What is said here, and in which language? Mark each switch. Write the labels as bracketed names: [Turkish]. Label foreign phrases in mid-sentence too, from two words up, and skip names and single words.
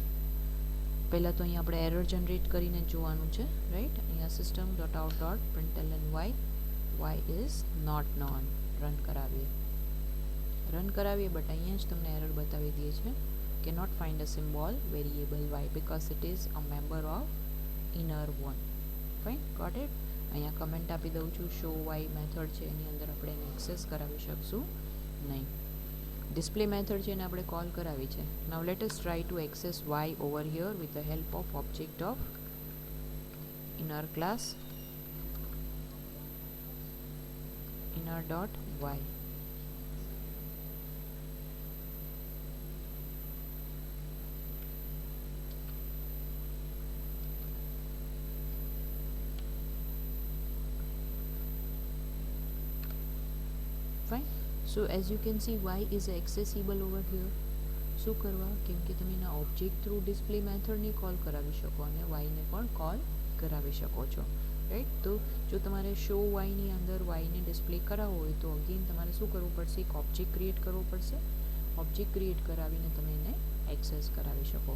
[Gujarati] પહેલાં તો અહીંયા આપણે [English] error generate [Gujarati] કરીને જોવાનું છે, રાઈટ. [English] અહીંયા system dot out dot println y is not known. [Gujarati] રન કરાવીએ બટ અહીંયા જ તમને એરર બતાવી દે છે કે [English] not find a symbol variable y because it is a member of inner one. fine, got it. [Gujarati] અહીંયા કમેન્ટ આપી દઉં છું, શો y મેથડ છે એની અંદર આપણે એને એક્સેસ કરાવી શકશું નહીં. ડિસ્પ્લે મેથડ છે એને આપણે કોલ કરાવી છે. [English] now let us try to access y over here with the help of object of inner class inner dot y. Fine. So as you can see, y is accessible over here. [Gujarati] શું કરવા? કેમ કે તમે એના [English] object through [Gujarati] ડિસ્પ્લે મેથડને કોલ કરાવી શકો અને વાયને પણ કોલ કરાવી શકો છો, રાઈટ. તો જો તમારે શો વાયની અંદર વાયને ડિસ્પ્લે કરાવવો હોય તો અગેન તમારે શું કરવું પડશે? એક [English] object create [Gujarati] કરવો પડશે. [English] object create [Gujarati] કરાવીને તમે એને એક્સેસ કરાવી શકો.